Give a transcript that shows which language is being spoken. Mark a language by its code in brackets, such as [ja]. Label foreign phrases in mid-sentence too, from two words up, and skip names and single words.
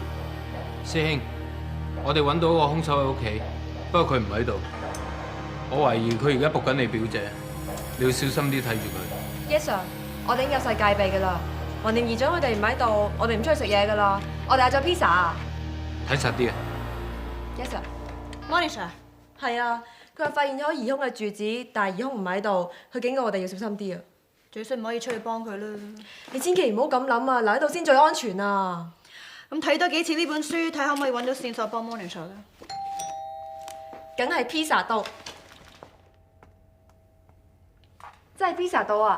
[yue] 師兄，我哋揾到個兇手喺屋企，不過佢唔喺度。我懷疑佢而家仆緊你表姐。你要小心啲睇住佢。 [en] Yes sir， [yue] 我哋已經有晒戒備㗎啦。橫掂姨丈佢哋唔喺度，我哋唔出去食嘢㗎啦。我哋嗌咗 pizza。睇實啲啊。 [en] Yes sir。Morning sir。 [yue] 係啊，佢話發現咗疑兇嘅住址，但係疑兇唔喺度，佢警告我哋要小心啲啊。最衰唔可以出去幫佢啦。你千祈唔好咁諗啊，留喺度先最安全啊。咁睇多幾次呢本書，睇可唔可以揾到線索幫 [en] Morning sir [yue] 啦。梗係 pizza 到。真係 pizza 到啊！